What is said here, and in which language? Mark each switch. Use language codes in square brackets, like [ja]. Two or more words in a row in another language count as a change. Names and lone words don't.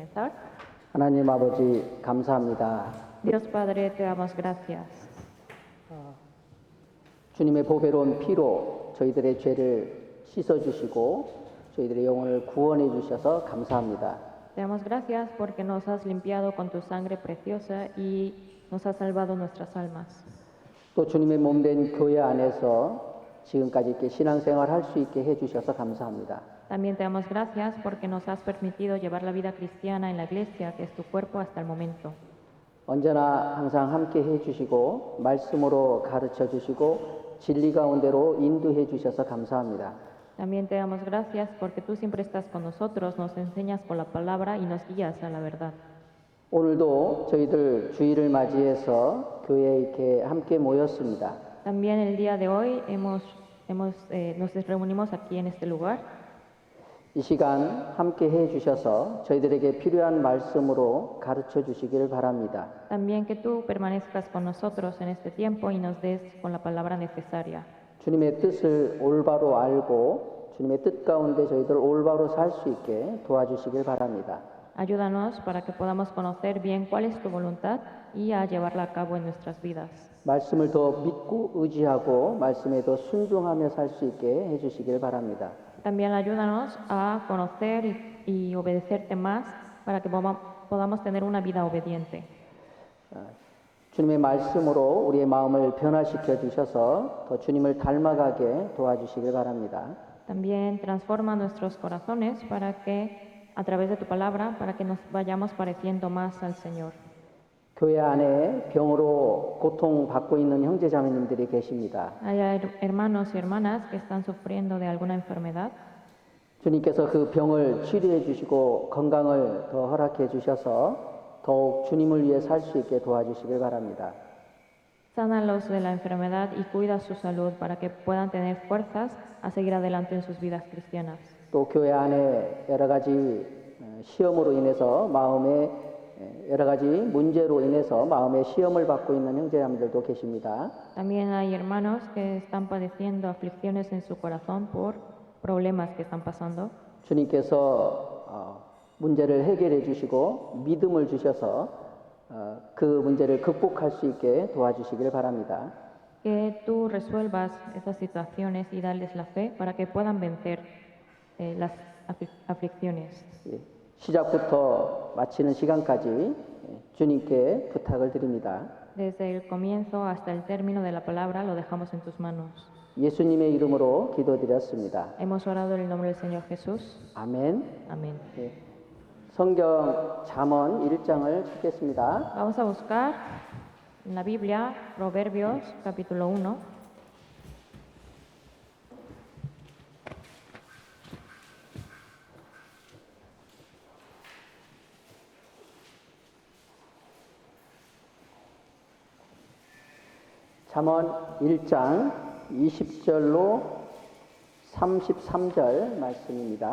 [es] comenzar. [ko] 하나님 아버지 감사합니다. [es] Dios Padre, te damos gracias. [ko] 주님의 보배로운 피로 저희들의 죄를 씻어주시고 저희들의 영혼을 구원해 주셔서 감사합니다. [es] Te damos gracias porque nos has limpiado con tu sangre preciosa y nos has salvado nuestras almas. [ko] 또 주님의 몸된 교회 안에서 지금까지 이렇게 신앙생활 할 수 있게 해주셔서 감사합니다. [es] También te damos gracias porque nos has permitido llevar la vida cristiana en la iglesia, que es tu cuerpo hasta el momento. [ko] 언제나 항상 함께 해주시고 말씀으로 가르쳐 주시고 진리 가운데로 인도해 주셔서 감사합니다. [es] También te damos gracias porque tú siempre estás con nosotros, nos enseñas por la palabra y nos guías a la verdad. [ko] 오늘도 저희들 주일을 맞이해서 교회에 이렇게 함께 모였습니다. [es] También el día de hoy nos reunimos aquí en este lugar. [ko] 이 시간 함께 해 주셔서 저희들에게 필요한 말씀으로 가르쳐 주시기를 바랍니다. [es] También que tú permanezcas con nosotros en este tiempo y nos des con la palabra necesaria. [ko] 주님의 뜻을 올바로 알고 주님의 뜻 가운데 저희들 올바로 살 수 있게 도와주시길 바랍니다. [es] Ayúdanos para que podamos conocer bien cuál es tu voluntad y a llevarla a cabo en nuestras vidas. [ko] 말씀을 더 믿고 의지하고 말씀에 더 순종하며 살 수 있게 해 주시길 바랍니다. [es] También ayúdanos a conocer y obedecerte más para que podamos tener una vida obediente. [ko] 주님의 말씀으로 우리의 마음을 변화시켜 주셔서 더 주님을 닮아가게 도와주시길 바랍니다. [es] También transforma nuestros corazones para que, a través de tu palabra, para que nos vayamos pareciendo más al Señor. [ko] 교회 안에 병으로 고통받고 있는 형제자매님들이 계십니다. [es] Hay hermanos y hermanas que están sufriendo de alguna enfermedad. [ko] 주님께서 그 병을 치료해 주시고 건강을 더 허락해 주셔서 더욱 주님을 위해 살 수 있게 도와주시길 바랍니다. [es] Sánalos de la enfermedad y cuida su salud para que puedan tener fuerzas a seguir adelante en sus vidas cristianas. [ko] 또 교회 안에 여러 가지 시험으로 인해서 마음에 여러 가지 문제로 인해서 마음에 시험을 받고 있는 형제자매들도 계십니다. [es] También hay hermanos que están padeciendo aflicciones en su corazón por problemas que están pasando. [ko] 주님께서 문제를 해결해 주시고 믿음을 주셔서 그 문제를 극복할 수 있게 도와주시길 바랍니다. [es] Que tú resuelvas esas situaciones y darles la fe para que puedan vencer las aflicciones. [ko] 시작부터 마치는 시간까지 주님께 부탁을 드립니다. [es] Desde el comienzo hasta el término de la palabra lo dejamos en tus manos. [ko] 예수님의 이름으로 기도드렸습니다. [es] Hemos orado en el nombre del Señor Jesús. [ko] 아멘. [es] Amén. [ko] 성경 잠언 1장을 찾겠습니다. [es] Vamos a buscar en la Biblia Proverbios capítulo 1. [ko] 잠언 1장 20절로 33절 말씀입니다.